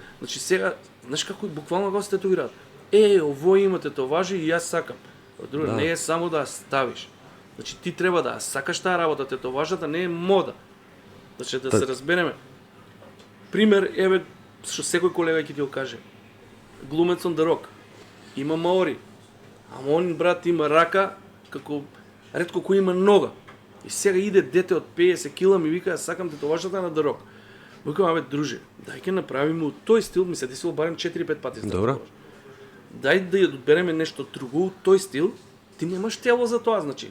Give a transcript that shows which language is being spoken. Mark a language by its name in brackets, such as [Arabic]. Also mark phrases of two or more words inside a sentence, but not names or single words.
[Macedonian] Значи сега, знаеш како буквално го се тетуираат. Ово има тетоважи и јас сакам. Од друга, Да. не е само да ја ставиш. Значи ти треба да ја сакаш таа работа, тетоважата не е мода. Значи да се разбереме. Пример, еве, што секој колега ќе ти го каже. Глумец [English] on the rock. [Macedonian] Има маори. Ама он брат има рака како ретко кој има нога. И сега иде дете од 50 кила ми вика сакам тетоважата на The Rock. Викам, абе друже, дај ќе направиме у тој стил, ми се десило барем 4-5 пати. Добро. Дај да ја одбереме нешто друго у тој стил, ти немаш тело за тоа, значи.